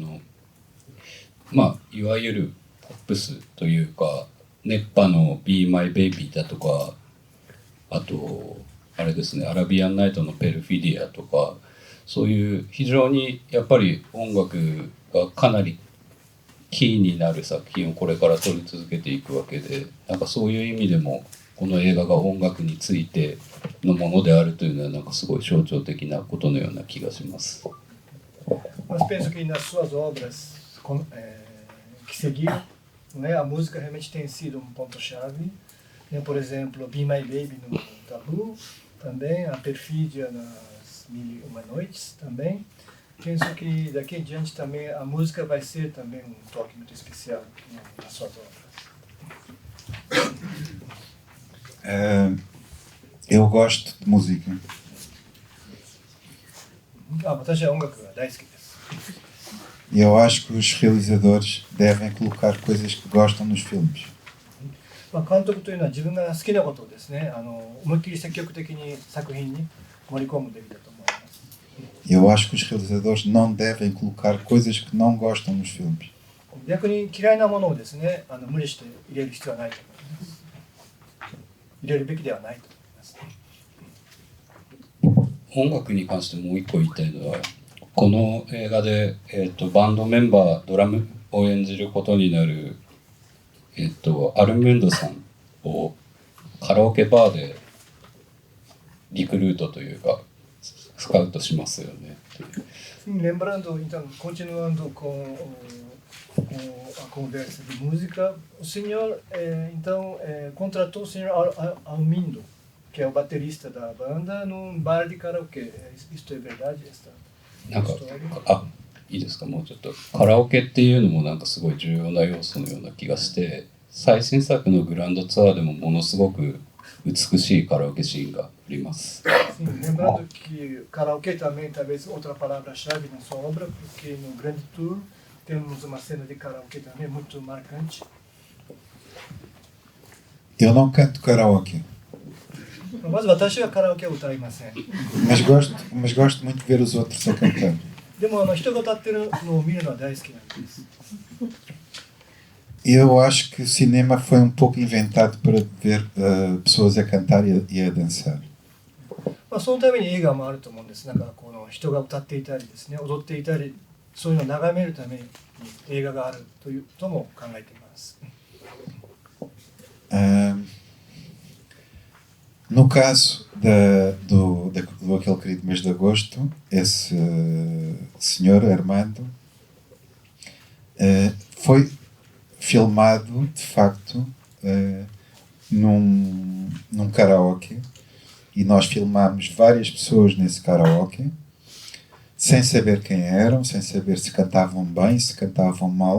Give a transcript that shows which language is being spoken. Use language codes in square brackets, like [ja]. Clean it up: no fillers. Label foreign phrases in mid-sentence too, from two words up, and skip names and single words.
[ja] いわゆるポップスというか熱波の Be My Baby だとか、あとあれですね、アラビアンナイトのペルフィディアとか、そういう非常にやっぱり音楽がかなりキーになる作品をこれから撮り続けていくわけで、なんかそういう意味でもこの映画が音楽についてのものであるというのはなんかすごい象徴的なことのような気がします。 [pt] Mas penso que nas suas obras que seguiram, né, a música realmente tem sido ponto-chave. Né, por exemplo, Be My Baby no Tabu, também a Perfídia nas Mil e Uma Noites também. Penso que daqui em diante também a música vai ser também toque muito especial nas suas obras. Eu gosto de música. [ja] 私は音楽が大好きです。 [pt] E eu acho que os realizadores devem colocar coisas que gostam nos filmes. [ja] 監督というのは自分が好きなことをですね、思いっきり積極的に作品に盛り込むべきだと思います。 [pt] Eu acho que os realizadores não devem colocar coisas que não gostam nos filmes. [ja] 逆に嫌いなものをですね、無理して入れる必要はないと思います。入れるべきではないと思います。音楽に関してもう一個言いたいのは、この映画で、バンドメンバードラムを演じることになる、アルムンドさんをカラオケバーでリクルートというかスカウトしますよね。 [pt] Lembrando, então, continuando com a conversa de música, o senhor então contratou o senhor Almindo, que é o baterista da banda, num bar de karaokê. Isto é verdade? [ja] なんかいいですか、もうちょっとカラオケっていうのもなんかすごい重要な要素のような気がして、 最新作のグランドツアーでもものすごく美しいカラオケシーンがあります。 [pt] Sim, lembrando que karaokê também, talvez outra palavra-chave na sua obra, porque no Grande Tour temos uma cena de karaokê também muito marcante. Eu não canto karaoke, [ja] まず私はカラオケを歌いません。 [pt] mas gosto muito de ver os outros a cantar. [ja] でも人が歌ってるのを見るのは大好きなんです。 [pt] Eu acho que o cinema foi um pouco inventado para ver pessoas a cantar e a dançar. [ja] まあ、そのために映画もあると思うんです。なんかこの人が歌っていたりですね、踊っていたり、そういうのを眺めるために映画があるというとも考えています。 [pt] No caso do aquele querido mês de agosto, esse senhor Armando foi filmado de facto num karaoke, e nós filmámos várias pessoas nesse karaoke sem saber quem eram, sem saber se cantavam bem, se cantavam mal.